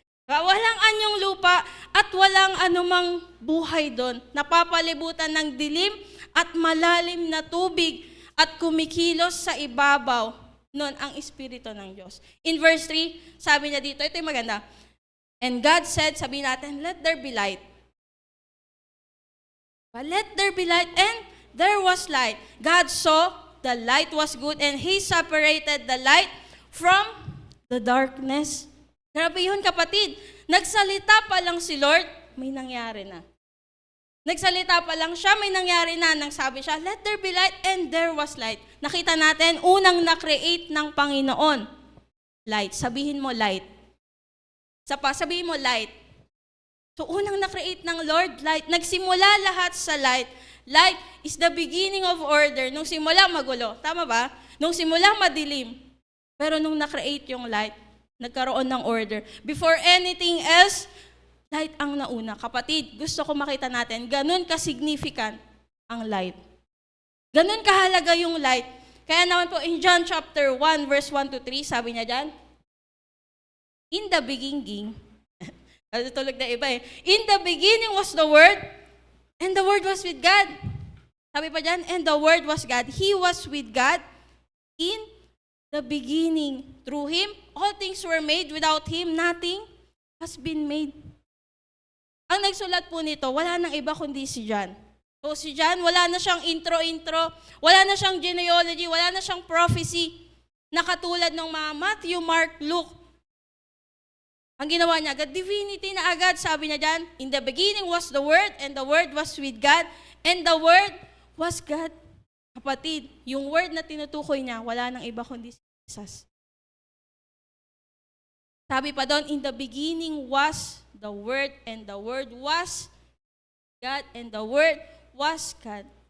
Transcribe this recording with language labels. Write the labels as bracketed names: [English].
[Filipino] Walang anyong lupa at walang anumang buhay doon. Napapalibutan ng dilim at malalim na tubig at kumikilos sa ibabaw noon ang Espiritu ng Diyos. [English] In verse 3, [Filipino] sabi niya dito, ito yung maganda. [English] And God said, [Filipino] sabi natin, [English] let there be light. But let there be light, and there was light. God saw the light was good, and He separated the light from the darkness. [Filipino] Grabe yun, kapatid. Nagsalita pa lang si Lord, may nangyari na. Nagsalita pa lang siya, may nangyari na. Nang sabi siya, [English] let there be light, and there was light. [Filipino] Nakita natin, unang na-create ng Panginoon. Light. Sabihin mo, light. Sabihin mo, light. So, unang na-create ng Lord, light. Nagsimula lahat sa light. [English] Light is the beginning of order. [Filipino] Nung simula, magulo. Tama ba? Nung simula, madilim. Pero nung na-create yung light, nagkaroon ng order. [English] Before anything else, [Filipino] light ang nauna. Kapatid, gusto ko makita natin, ganun ka-significant ang light. Ganun kahalaga yung light. Kaya naman po, [English] in John chapter 1, verse 1 to 3, [Filipino] sabi niya dyan, [English] in the beginning, [Filipino] natutulog na iba eh, [English] in the beginning was the Word, and the Word was with God. [Filipino] Sabi pa dyan, [English] and the Word was God. He was with God in the beginning. Through Him, all things were made. Without Him, nothing has been made. [Filipino] Ang nagsulat po nito, wala nang iba kundi si John. So si John, wala na siyang intro, wala na siyang genealogy, wala na siyang prophecy na katulad ng mga Matthew, Mark, Luke. Ang ginawa niya, agad divinity na agad, sabi niya dyan, [English] in the beginning was the Word, and the Word was with God, and the Word was God. [Filipino] Kapatid, yung word na tinutukoy niya, wala nang iba kundi si Jesus. Sabi pa doon, [English] in the beginning was the Word, and the Word was God, and the Word was God.